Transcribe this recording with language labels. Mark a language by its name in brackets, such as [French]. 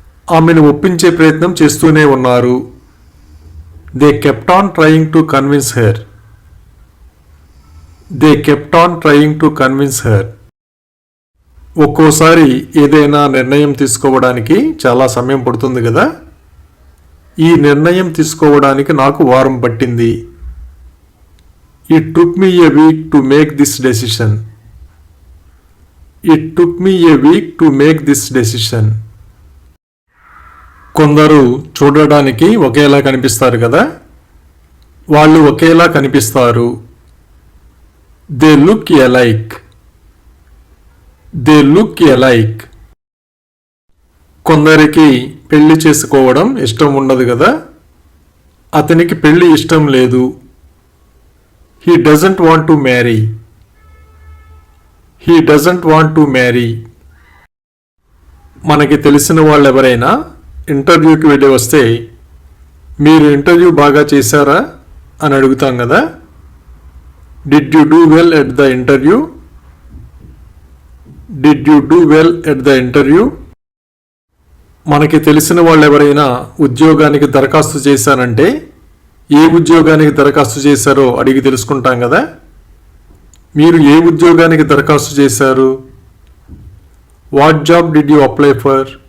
[Telugu] ఆమెను ఒప్పించే ప్రయత్నం చేస్తూనే ఉన్నారు. [English] They kept on trying to convince her. They kept on trying to convince her. [Telugu] ఒక్కోసారి ఏదైనా నిర్ణయం తీసుకోవడానికి చాలా సమయం పడుతుంది కదా. ఈ నిర్ణయం తీసుకోవడానికి నాకు వారం పట్టింది. [English] It took me a week to make this decision. It took me a week to make this decision. [Telugu] కొందరు చూడడానికి ఒకేలా కనిపిస్తారు కదా. వాళ్ళు ఒకేలా కనిపిస్తారు. [English] They look alike. They look alike. [Telugu] కొందరికి పెళ్లి చేసుకోవడం ఇష్టం ఉండదు కదా. అతనికి పెళ్లి ఇష్టం లేదు. [English] He doesn't want to marry. He doesn't want to marry. [Telugu] మనకి తెలిసిన వాళ్ళు ఎవరైనా ఇంటర్వ్యూకి వెళ్ళి వస్తే మీరు ఇంటర్వ్యూ బాగా చేశారా అని అడుగుతాం కదా. [English] Did you do well at the interview? Did you do well at the interview? [Telugu] మనకి తెలిసిన వాళ్ళు ఎవరైనా ఉద్యోగానికి దరఖాస్తు చేశారంటే ఏ ఉద్యోగానికి దరఖాస్తు చేశారో అడిగి తెలుసుకుంటాం కదా. మీరు ఏ ఉద్యోగానికి దరఖాస్తు చేశారు? [English] What job did you apply for?